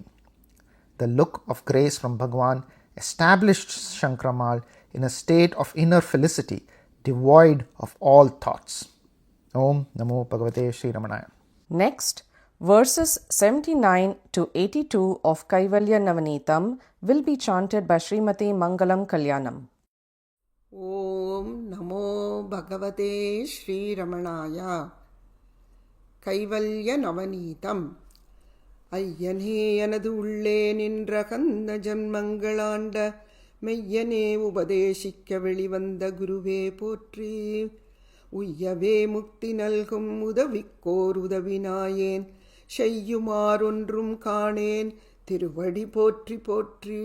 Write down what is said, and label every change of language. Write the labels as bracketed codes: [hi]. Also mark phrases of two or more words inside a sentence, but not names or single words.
[en] The look of grace from Bhagavan established Shankramal in a state of inner felicity, devoid of all thoughts. [sa] ॐ नमो भगवते श्री रमणाय. [en] Next, verses 79 to 82 of Kaivalya Navanitam will be chanted by Srimati Mangalam Kalyanam. [sa] ॐ नमो भगवते श्री रमणाय. [en] Kaivalya Navanitam. [ta] ஐயனே எனது உள்ளே நின்ற கந்த ஜன்மங்களாண்ட மெய்யனே உபதேசிக்க வெளிவந்த குருவே போற்றி. உய்யவே முக்தி நல்கும் உதவிக்கோர் உதவினாயேன், செய்யுமாறொன்றும் காணேன் திருவடி போற்றி போற்றி.